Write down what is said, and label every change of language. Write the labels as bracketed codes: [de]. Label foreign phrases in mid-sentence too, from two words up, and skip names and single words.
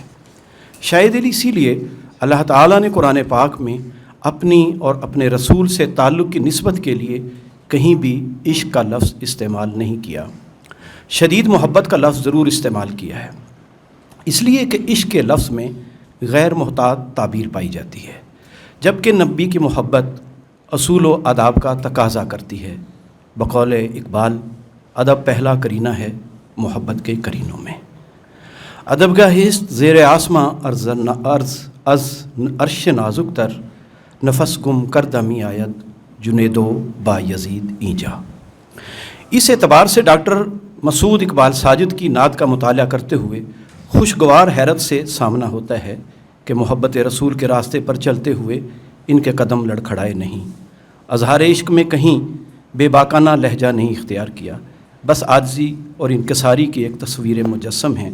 [ur] شاید اسی لیے اللہ تعالیٰ نے قرآن پاک میں اپنی اور اپنے رسول سے تعلق کی نسبت کے لیے کہیں بھی عشق کا لفظ استعمال نہیں کیا، شدید محبت کا لفظ ضرور استعمال کیا ہے، اس لیے کہ عشق کے لفظ میں غیر محتاط تعبیر پائی جاتی ہے، جبکہ نبی کی محبت اصول و آداب کا تقاضا کرتی ہے۔ بقول اقبال، ادب پہلا کرینہ ہے محبت کے کرینوں میں۔ [fa] ادب کا ہست زیر آسماں از عرش نازک تر، نفس گم کردمی آید جنیدو با یزید اینجا۔ [ur] اس اعتبار سے ڈاکٹر مسعود اقبال ساجد کی نعت کا مطالعہ کرتے ہوئے خوشگوار حیرت سے سامنا ہوتا ہے کہ محبت رسول کے راستے پر چلتے ہوئے ان کے قدم لڑکھڑائے نہیں، اظہار عشق میں کہیں بے باکانہ لہجہ نہیں اختیار کیا، بس عاجزی اور انکساری کی ایک تصویر مجسم ہیں۔